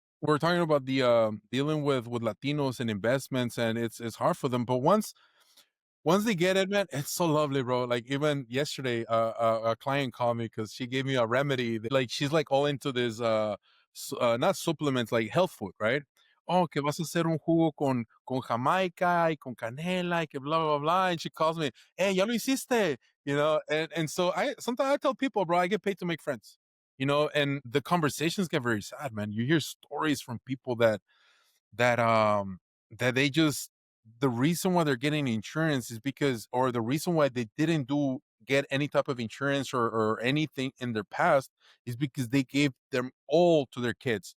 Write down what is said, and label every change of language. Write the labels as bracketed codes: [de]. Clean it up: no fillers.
[en] We're talking about the dealing with Latinos and investments, and it's hard for them. But once they get it, man, it's so lovely, bro. Like even yesterday, a client called me because she gave me a remedy. Like she's like all into this, not supplements, like health food, right? [es] Oh, que vas a hacer un jugo con Jamaica y con canela y que blah blah blah. [en] And she calls me, hey, [es] ya lo hiciste, [en] you know. And so I sometimes I tell people, bro, I get paid to make friends, you know. And the conversations get very sad, man. You hear stories from people that um that they just the reason why they're getting insurance is because or the reason why they didn't do get any type of insurance or anything in their past is because they gave them all to their kids.